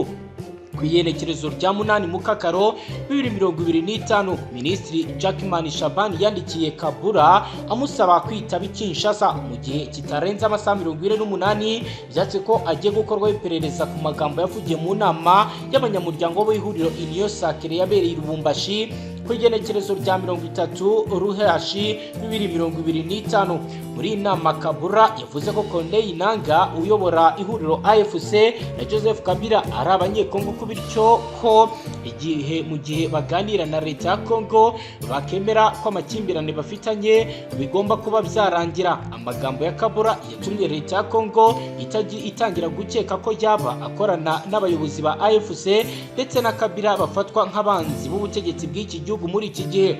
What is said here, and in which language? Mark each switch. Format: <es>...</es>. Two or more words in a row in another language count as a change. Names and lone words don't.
<rn>Ku igenekerezo rya 8 Mukakaro 2025, minisitiri Jackman Shaban yandikiye Kabura amusaba kwitaba Kinshasa mu gihe kitarenze amasaha 48 byatse ko agiye gukorwa iperereza ku magambo yavugiye mu nama y'abanyamuryango b'ihuriro Union Sacrée yabereye i Lubumbashi ku igenekerezo rya 30 Ruheshi 2025. Muri inama Kabura yavuze ko Corneille Nangaa uyobora ihuriro AFC na Joseph Kabila ari abanyekongo kubityo ko mu gihe baganira na leta ya Kongo bakemera ko amakimbirane bafitanye bigomba kuba byarangira. Amagambo ya Kabura yatumye leta ya Kongo itangira gukeka ko yaba akorana n'abayobozi ba AFC ndetse na Kabila bafatwa nk'abanzi b'ubutegetsi bw'iki gihugu muri iki gihe.</rn>